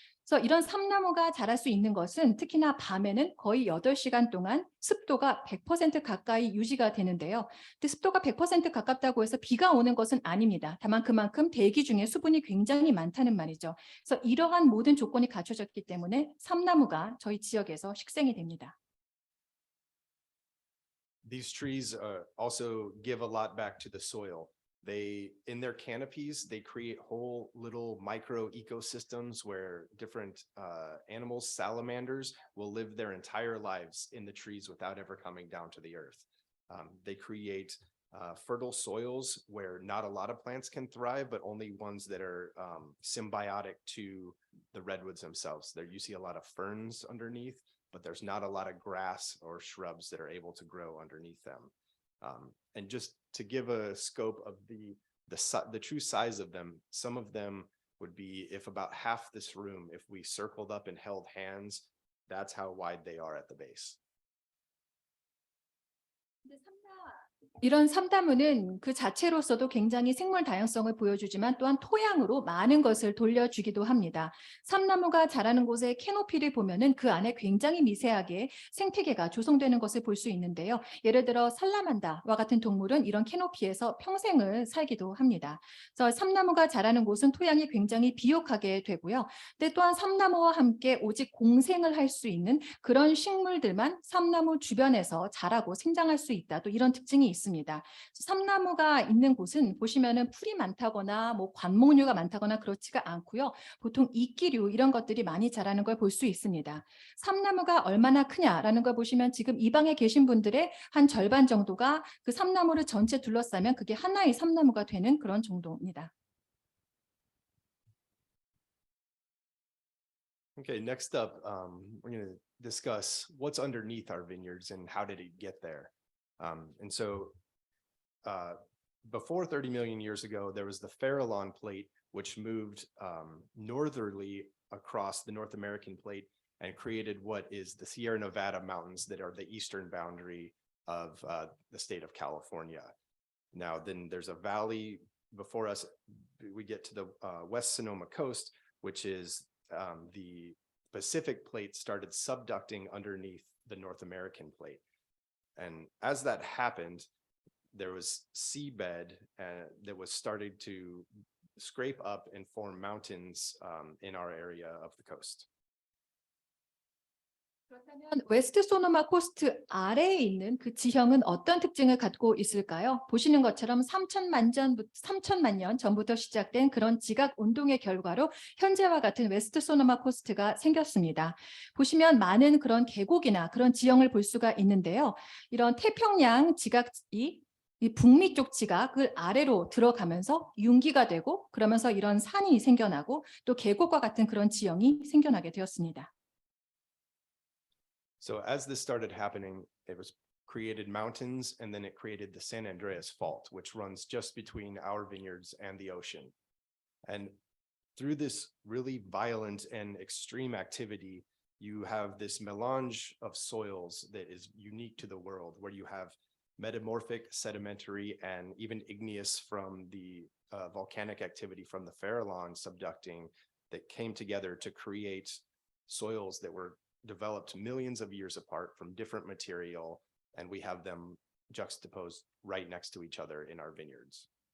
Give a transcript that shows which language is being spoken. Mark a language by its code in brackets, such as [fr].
[ko] 그래서 이런 삼나무가 자랄 수 있는 것은 특히나 밤에는 거의 8시간 동안 습도가 100% 가까이 유지가 되는데요. 근데 습도가 100% 가깝다고 해서 비가 오는 것은 아닙니다. 다만 그만큼 대기 중에 수분이 굉장히 많다는 말이죠. 그래서 이러한 모든 조건이 갖춰졌기 때문에 삼나무가 저희 지역에서 식생이 됩니다. [en] These trees also give a lot back to the soil. In their canopies, they create whole little micro ecosystems where different animals, salamanders, will live their entire lives in the trees without ever coming down to the earth. They create fertile soils where not a lot of plants can thrive, but only ones that are symbiotic to the redwoods themselves. There you see a lot of ferns underneath, but there's not a lot of grass or shrubs that are able to grow underneath them. And just to give a scope of the true size of them, some of them would be, if about half this room, if we circled up and held hands, that's how wide they are at the base. [ko] 이런 삼나무는 그 자체로서도 굉장히 생물 다양성을 보여주지만 또한 토양으로 많은 것을 돌려주기도 합니다. 삼나무가 자라는 곳의 캐노피를 보면은 그 안에 굉장히 미세하게 생태계가 조성되는 것을 볼 수 있는데요. 예를 들어 살라만다와 같은 동물은 이런 캐노피에서 평생을 살기도 합니다. 그래서 삼나무가 자라는 곳은 토양이 굉장히 비옥하게 되고요. 근데 또한 삼나무와 함께 오직 공생을 할 수 있는 그런 식물들만 삼나무 주변에서 자라고 생장할 수 있다. 또 이런 특징이 있습니다. 삼나무가 있는 곳은 보시면은 풀이 많다거나 뭐 관목류가 많다거나 그렇지가 않고요. 보통 이끼류 이런 것들이 많이 자라는 걸 볼 수 있습니다. 삼나무가 얼마나 크냐라는 걸 보시면 지금 이 방에 계신 분들의 한 절반 정도가 그 삼나무를 전체 둘러싸면 그게 하나의 삼나무가 되는 그런 정도입니다. [en] Okay, next up, we're going to discuss what's underneath our vineyards and how did it get there. And so before 30 million years ago, there was the Farallon plate, which moved northerly across the North American plate and created what is the Sierra Nevada mountains that are the eastern boundary of the state of California. Now, then there's a valley before us. We get to the West Sonoma coast, which is the Pacific plate started subducting underneath the North American plate. And as that happened, there was seabed that was starting to scrape up and form mountains in our area of the coast. [ko] 그렇다면 웨스트 소노마 코스트 아래에 있는 그 지형은 어떤 특징을 갖고 있을까요? 보시는 것처럼 3천만 년 전부터 시작된 그런 지각 운동의 결과로 현재와 같은 웨스트 소노마 코스트가 생겼습니다. 보시면 많은 그런 계곡이나 그런 지형을 볼 수가 있는데요. 이런 태평양 지각이 이 북미 쪽 지각을 아래로 들어가면서 융기가 되고 그러면서 이런 산이 생겨나고 또 계곡과 같은 그런 지형이 생겨나게 되었습니다. [en] So as this started happening, it was created mountains, and then it created the San Andreas Fault, which runs just between our vineyards and the ocean. And through this really violent and extreme activity, you have this melange of soils that is unique to the world, where you have metamorphic, sedimentary, and even igneous from the volcanic activity from the Farallon subducting that came together to create soils that were developed millions of years apart from different material, and we have them juxtaposed right next to each other in our vineyards.